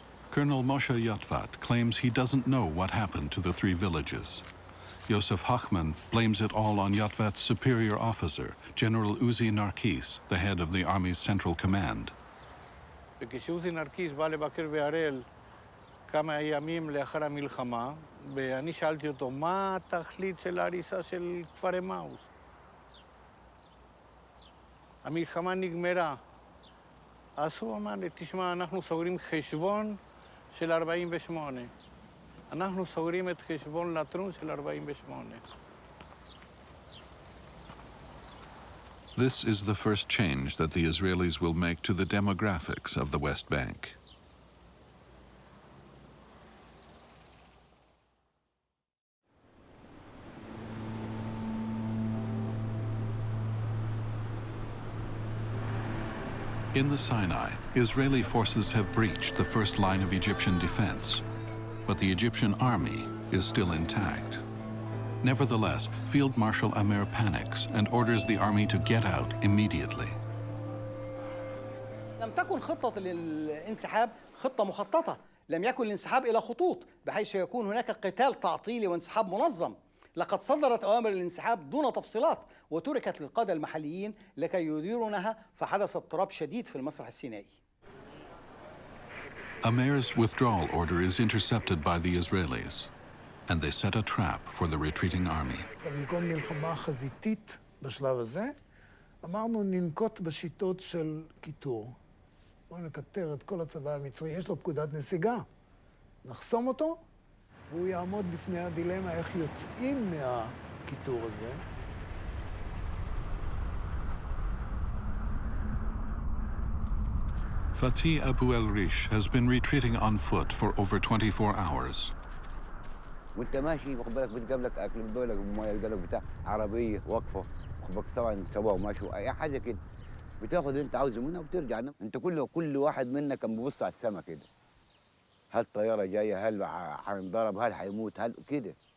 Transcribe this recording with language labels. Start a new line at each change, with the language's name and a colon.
English: Colonel Moshe Yatvat claims he doesn't know what happened to the 3 villages. Yosef Hachman blames it all on Yatvat's superior officer, General Uzi Narkis, the head of the Army's Central Command.
Hebrew: וכשעוזי נרקיס בא לבקר בהראל כמה ימים לאחר המלחמה, ואני שאלתי אותו, מה התכלית של ההריסה של כפר אמאוס? המלחמה נגמרה. אז הוא אמר לי, תשמע, אנחנו סוגרים חשבון של 48. אנחנו סוגרים את חשבון לטרון של 48.
English: This is the first change that the Israelis will make to the demographics of the West Bank. In the Sinai, Israeli forces have breached the first line of Egyptian defense, but the Egyptian army is still intact. Nevertheless, Field Marshal Amer panics and orders the army to get out immediately.
Arabic: لم تكن خطة الانسحاب خطة مخططة، لم يكن الانسحاب إلى خطوط بحيث يكون هناك قتال تعطيلي وانسحاب منظم. لقد صدرت أوامر الانسحاب دون تفصيلات وتركت للقادة المحليين لكي يديرونها، فحدث اضطراب شديد في المسرح السينائي.
English: Amer's withdrawal order is intercepted by the Israelis, and they set a trap for the retreating army.
Hebrew: במקום מלחמה חזיתית בשלב הזה, אמרנו ננקוט בשיטות של קיטור. בואו נקטר את כל הצבא המצרי, יש לו פקודת נסיגה. נחסום אותו, והוא יעמוד בפני הדילמה איך יוצאים מהקיטור הזה.
English: Fatih Abu el-Rish has been retreating on foot for over 24 hours.
Arabic: وانت ماشي واخد بالك بتقابلك اكل بتقابلك مويه بتقابلك بتاع عربيه واقفه واخد بالك سواء سوا وماشوا اي حاجه كده بتاخد اللي انت عاوزه منها وبترجع. انت كل واحد منا كان بيبص على السما كده، هل طياره جايه، هل هينضرب، هل هيموت، هل كده.